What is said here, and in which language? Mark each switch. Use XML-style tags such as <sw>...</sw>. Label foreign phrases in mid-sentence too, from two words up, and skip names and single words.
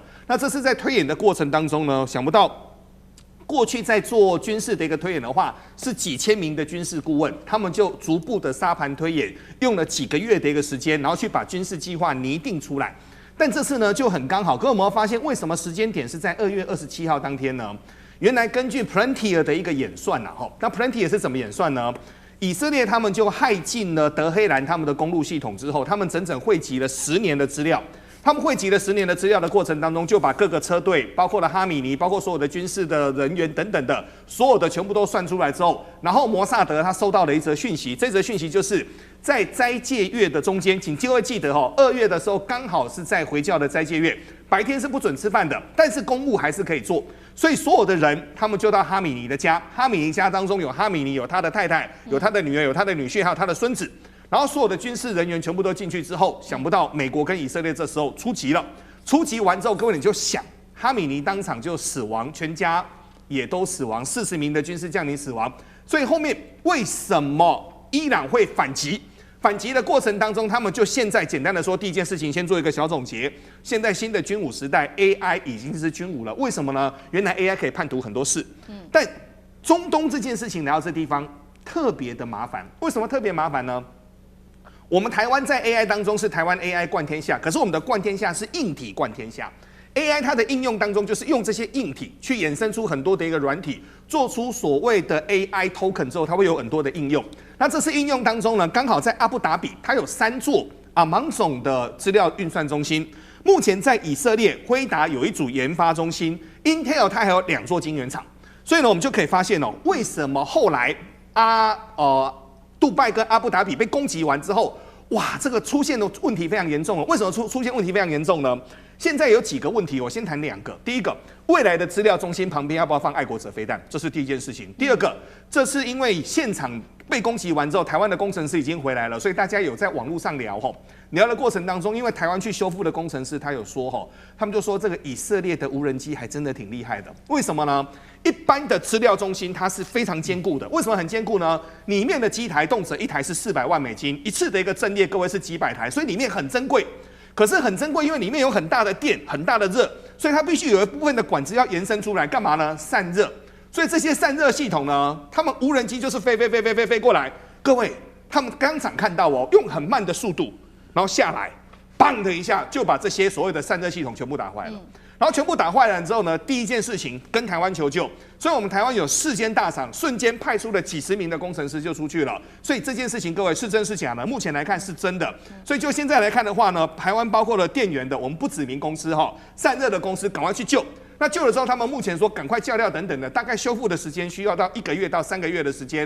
<zh>那這是在推演的過程當中呢，想不到過去在做軍事的一個推演的話，是幾千名的軍事顧問，他們就逐步的沙盤推演，用了幾個月的一個時間，然後去把軍事計劃擬定出來。但這次呢就很剛好，各位有沒有發現為什麼時間點是在2月27號當天呢？原來根據 Palantir 的一個演算啊，那 Palantir 是怎麼演算呢？以色列他們就駭進了德黑蘭他們的公路系統之後，他們整整匯集了10年的資料。他們匯集了10年的資料的過程當中，就把各個車隊，包括了哈米尼，包括所有的軍事的人員等等的，所有的全部都算出來之後，然後摩薩德他收到了一則訊息，這則訊息就是在齋戒月的中間，請各位記得2月的時候剛好是在回教的齋戒月，白天是不准吃飯的，但是公務還是可以做，所以所有的人他們就到哈米尼的家，哈米尼家當中有哈米尼，有他的太太，有他的女兒，有他的女婿，還有他的孫子。然後所有的軍事人員全部都進去之後，想不到美國跟以色列這時候出擊了。出擊完之後，各位你就想，哈米尼當場就死亡，全家也都死亡，40名的軍事將領死亡。所以後面為什麼伊朗會反擊？反擊的過程當中，他們就現在簡單的說，第一件事情先做一個小總結。現在新的軍武時代 ，AI 已經是軍武了。為什麼呢？原來 AI 可以判讀很多事。但中東這件事情來到這地方特別的麻煩。為什麼特別麻煩呢？我們台灣在 AI 當中是台灣 AI 冠天下，可是我們的冠天下是硬體冠天下。AI 它的應用當中就是用這些硬體去衍生出很多的一個軟體，做出所謂的</zh> <en>AI token</en> <zh>之後，它會有很多的應用。那這次應用當中呢，剛好在阿布達比，它有3座 Amazon 的資料運算中心。目前在以色列輝達有一組研發中心 ，Intel 它還有2座晶圓廠。所以呢，我們就可以發現哦，為什麼後來杜拜跟阿布達比被攻擊完之後，哇，這個出現的問題非常嚴重了。為什麼出現問題非常嚴重呢？現在有幾個問題，我先談2個。第一個，未來的資料中心旁邊要不要放愛國者飛彈？這是第一件事情。第二個，這是因為現場被攻擊完之後，台灣的工程師已經回來了，所以大家有在網絡上聊聊的過程當中，因為台灣去修復的工程師他有說他們就說這個以色列的無人機還真的挺厲害的。為什麼呢？一般的資料中心它是非常堅固的，為什麼很堅固呢？裡面的機台動輒一台是400萬美金，一次的一個陣列各位是幾百台，所以裡面很珍貴。可是很珍貴，因為裡面有很大的電、很大的熱，所以它必須有一部分的管子要延伸出來，幹嘛呢？散熱。所以這些散熱系統呢，他們無人機就是飛過來。各位，他們當場看到用很慢的速度，然後下來，砰的一下就把這些所謂的散熱系統全部打壞了。然後全部打壞了之後呢，第一件事情跟台灣求救，所以我們台灣有4間大廠，瞬間派出了幾十名的工程師就出去了。所以這件事情各位是真是假呢？目前來看是真的。所以就現在來看的話呢，台灣包括了電源的，我們不指名公司散熱的公司趕快去救。那救了之後，他們目前說趕快叫料等等的，大概修復的時間需要到1個月到3個月的時間。</zh>